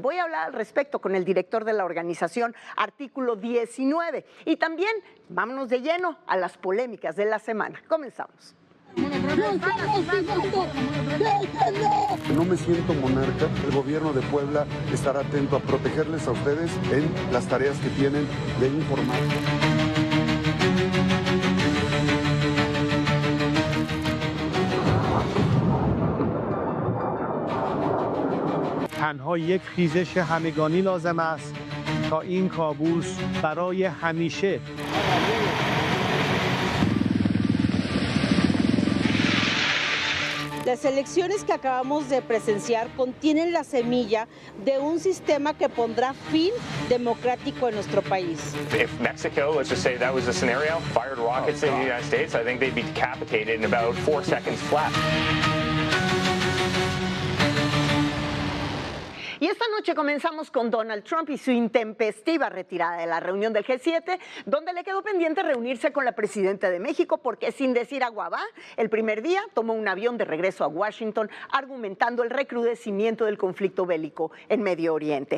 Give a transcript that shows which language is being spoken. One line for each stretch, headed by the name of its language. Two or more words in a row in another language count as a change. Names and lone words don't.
Spanish: Voy a hablar al respecto con el director de la organización Artículo 19 y también vámonos de lleno a las polémicas de la semana. Comenzamos. No me siento monarca. El gobierno de Puebla estará atento a protegerles a ustedes en las tareas que tienen de informar.
Persian: تنها یک خیزش همگانی لازم است تا این کابوس برای همیشه.
Spanish: Las elecciones que acabamos de presenciar contienen la semilla de un sistema que pondrá fin democrático en nuestro país.
English: If Mexico, let's just say that was a scenario, fired rockets in the United States, I think they'd be decapitated in about 4 seconds flat.
Spanish: Y esta noche comenzamos con Donald Trump y su intempestiva retirada de la reunión del G7, donde le quedó pendiente reunirse con la presidenta de México, porque sin decir agua va, el primer día tomó un avión de regreso a Washington, argumentando el recrudecimiento del conflicto bélico en Medio Oriente.